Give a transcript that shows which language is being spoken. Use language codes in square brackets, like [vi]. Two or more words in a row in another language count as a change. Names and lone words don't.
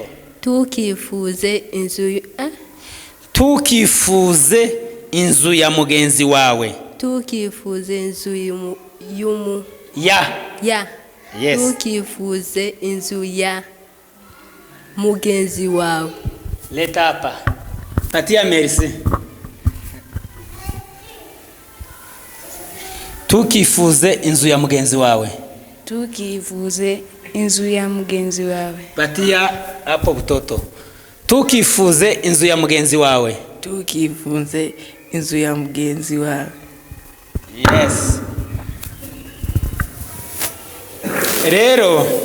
[rn] Tukifuze inzu Tukifuze inzu ya mugenzi wawe. Tukifuze inzu [en] ya. Yes. [rn] Tukifuze inzu ya mugenzi wawe. [sw] Leta hapa. Patia merci. [rn] Tukifuze inzu ya mugenzi wawe. Tukifuze inzu ya mugenzi wawe. [sw] Patia hapo mtoto. [rn] Tukifuze inzu ya mugenzi wawe. Tukifuze inzu ya mugenzi wawe. Yes. Rero